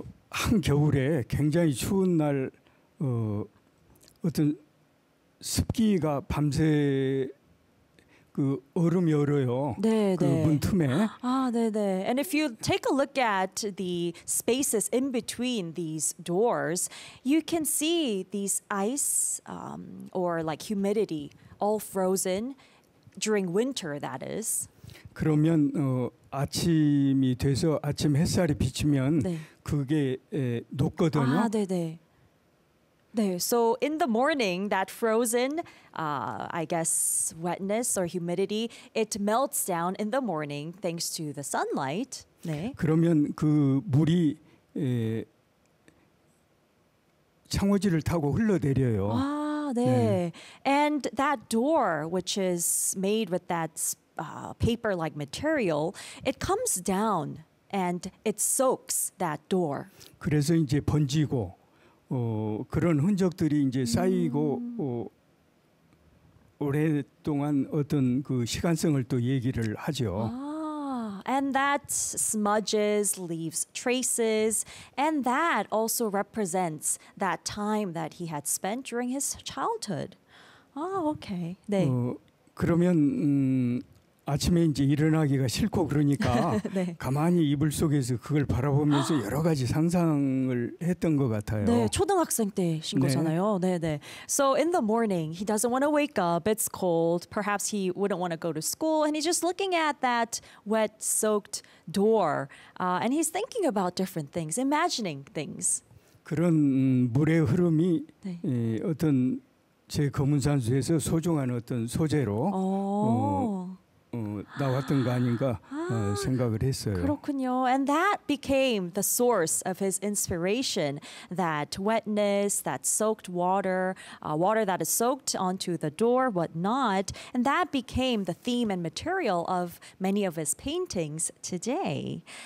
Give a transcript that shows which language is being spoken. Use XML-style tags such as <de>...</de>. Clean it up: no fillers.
<ko>한 겨울에 굉장히 추운 날 어떤 습기가 밤새 그 얼음이 얼어요. 네. 그 문 틈에. 아, 네.</ko> <en>And if you take a look at the spaces in between these doors, you can see these ice or like humidity all frozen during winter, that is.</en> <ko>그러면 아침이 돼서 아침 햇살이 비치면 네. 그게 녹거든요. 아, 네.</ko> <en>네, so in the morning, that frozen, I guess, wetness or humidity, it melts down in the morning thanks to the sunlight.</en> <ko>네. 그러면 그 물이 창호지를 타고 흘러내려요.</ko> <en>아, 네. And that door, which is made with that paper-like material, it comes down and it soaks that door.</en> <ko>그래서 이제 번지고 그런 흔적들이 이제 쌓이고 오랫동안 어떤 그 시간성을 또 얘기를 하죠.</ko> <en>And that smudges, leaves traces, and that also represents that time that he had spent during his childhood. Oh, okay. 네.</en> <ko>그러면 아침에 이제 일어나기가 싫고 그러니까 네. 가만히 이불 속에서 그걸 바라보면서 여러 가지 상상을 했던 것 같아요. 네, 초등학생 때신 거잖아요. 네. 네, 네.</ko> <en>So in the morning, he doesn't want to wake up. It's cold. Perhaps he wouldn't want to go to school. And he's just looking at that wet, soaked door. And he's thinking about different things, imagining things.</en> <ko>그런 물의 흐름이 네. 어떤 제 검은산수에서 소중한 어떤 소재로 나왔던 거 아닌가 생각을 했어요. 그렇군요.</ko> <en>And that became the source of his inspiration. That wetness, that soaked water, water that is soaked onto the door, whatnot. And that became the theme and material of many of his paintings today.</en>